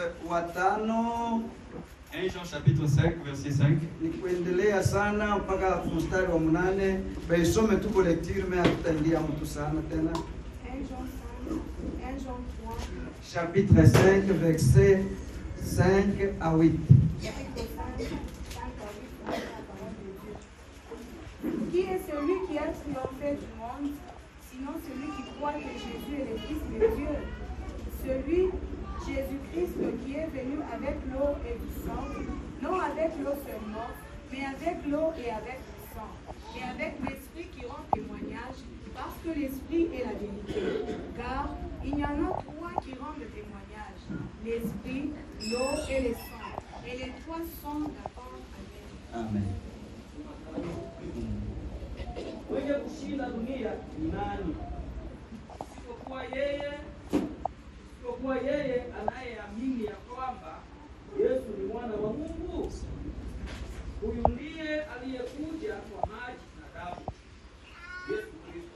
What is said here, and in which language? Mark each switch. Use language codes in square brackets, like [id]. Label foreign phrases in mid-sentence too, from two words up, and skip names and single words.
[sw] watano. [fr] 1 Jean chapitre 5 verset 5. [sw] Ni kuendelea sana mpaka mstari wa 8. Baisome tu collective mais hatutaingia mtu sana tena. [fr] 1 Jean 3, Chapitre 5 verset 5 à 8. Qui est celui qui a triomphé du monde, sinon celui qui croit que Jésus est le Fils de Dieu? Celui, Jésus-Christ, qui est venu avec l'eau et du sang, non avec l'eau seulement, mais avec l'eau et avec le sang, et avec l'Esprit qui rend témoignage, parce que l'Esprit est la vérité. Car il y en a trois qui rendent témoignage, l'Esprit, l'eau et le sang, et les trois sont d'accord avec. Amen. [sw] Mwenye kushinda dunia ni nani? Isipokuwa yeye anayeamini ya kwamba Yesu ni mwana wa Mungu. Huyu ndiye aliyekuja kwa maji na damu, Yesu Kristo.